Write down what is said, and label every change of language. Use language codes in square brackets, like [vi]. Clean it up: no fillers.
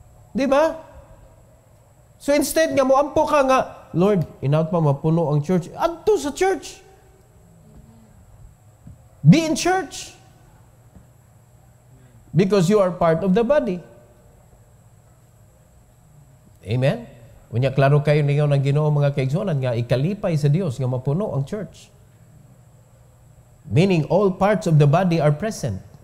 [ceb] Di ba? So instead nga moampo ka nga, Lord, inaut pa mapuno ang church. Adto sa church. [en] Be in church. Because you are part of the body. Amen? [ceb] Unya klaro kayo ninyo ng Ginoo mga kaigsunan nga ikalipay sa Dios nga mapuno ang church. [en] Meaning all parts of the body are present.